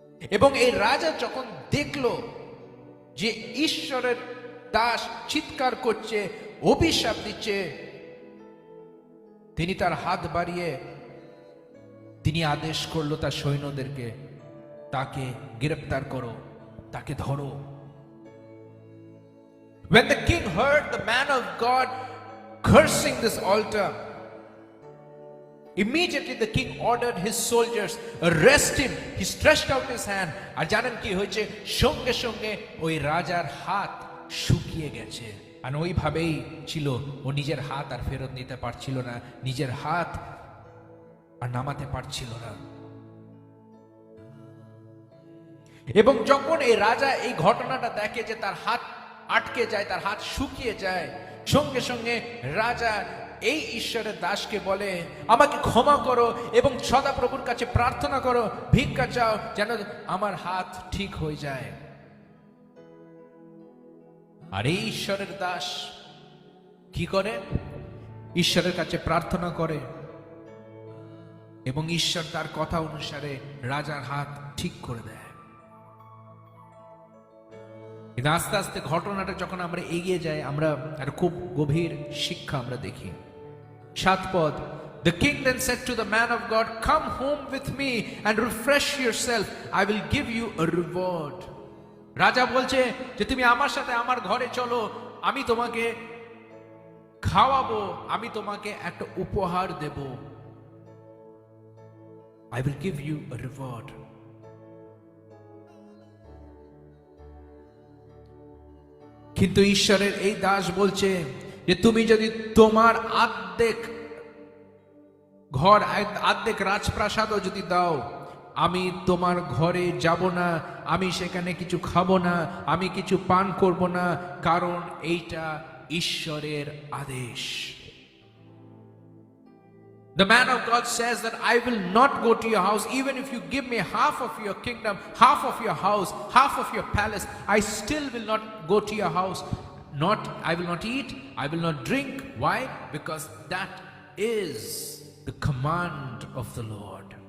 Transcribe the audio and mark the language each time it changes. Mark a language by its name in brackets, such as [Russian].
[Bangla] এবং এই রাজা যখন দেখলো যে ঈশ্বরের দাস চিৎকার করছে, অভিশাপ দিচ্ছে, তিনি তার হাত বাড়িয়ে তিনি আদেশ করলো তার সৈন্যদেরকে, তাকে গ্রেফতার করো, তাকে ধরো। [English] When the king heard the man of God cursing this altar, immediately the king ordered his soldiers, arrest him. He stretched out his hand. [Bangla] আর জানেন কি হয়েছে? সঙ্গে সঙ্গে ওই রাজার হাত শুকিয়ে গেছে। আর ওইভাবেই ছিল, ও নিজের হাত আর ফেরত নিতে পারছিল না, নিজের হাত আর নামাতে পারছিল না। এবং যখন এই রাজা এই ঘটনাটা দেখে যে তার হাত আটকে যায়, তার হাত শুকিয়ে যায়, সঙ্গে সঙ্গে রাজা এই ঈশ্বরের দাসকে বলে, আমাকে ক্ষমা করো এবং সদাপ্রভুর কাছে প্রার্থনা করো, ভিক্ষা চাও যেন আমার হাত ঠিক হয়ে যায়। আর এই ঈশ্বরের দাস কি করে? ঈশ্বরের কাছে প্রার্থনা করে এবং ঈশ্বর তার কথা অনুসারে রাজার হাত ঠিক করে দেয়। কিন্তু আস্তে আস্তে ঘটনাটা যখন আমরা এগিয়ে যাই, আমরা একটা খুব গভীর শিক্ষা আমরা দেখি। [English] 7 পদ, The king then said to the man of God, Come home with me and refresh yourself. I will give you a reward. [Bangla] রাজা বলছে যে তুমি আমার সাথে আমার ঘরে চলো, আমি তোমাকে খাওয়াবো, আমি তোমাকে একটা উপহার দেব। [English] I will give you a reward. [Bangla] কিন্তু ঈশ্বরের এই দাস বলছে যে তুমি যদি তোমার অর্ধেক ঘর, অর্ধেক রাজপ্রাসাদও যদি দাও, আমি তোমার ঘরে যাব না, আমি সেখানে কিছু খাবো না, আমি কিছু পান করব না, কারণ এইটা ঈশ্বরের আদেশ। [English] The man of God says that I will not go to your house, even if you give me half of your kingdom, half of your house, half of your palace, I still will not go to your house. I will not eat, I will not drink. Why? Because that is the command of the Lord.